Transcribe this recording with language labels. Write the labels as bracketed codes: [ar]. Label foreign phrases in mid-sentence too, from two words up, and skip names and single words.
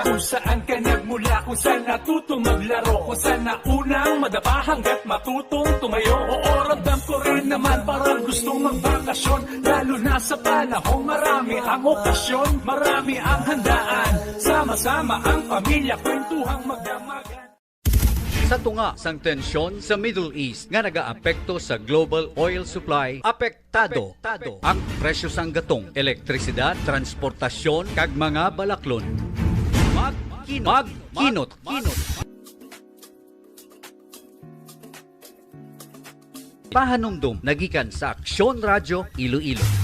[tl] Kung saan ka nagmula, kung saan natutong maglaro, kung saan naunang madapa hanggat matutong tumayo. Oo, ramdam ko rin naman parang gustong magbakasyon, lalo na sa panahong marami ang okasyon, marami ang handaan, sama-sama ang pamilya, kwentuhang magdamagan. [hil] Sa tunga sang tensyon sa Middle East nga nagaapekto sa global oil supply, apektado ang presyo sang gatong, elektrisidad, transportasyon kag mga balaklon. Magkinot. Pahanumdum nagikan sa AKSYON Radio Iloilo.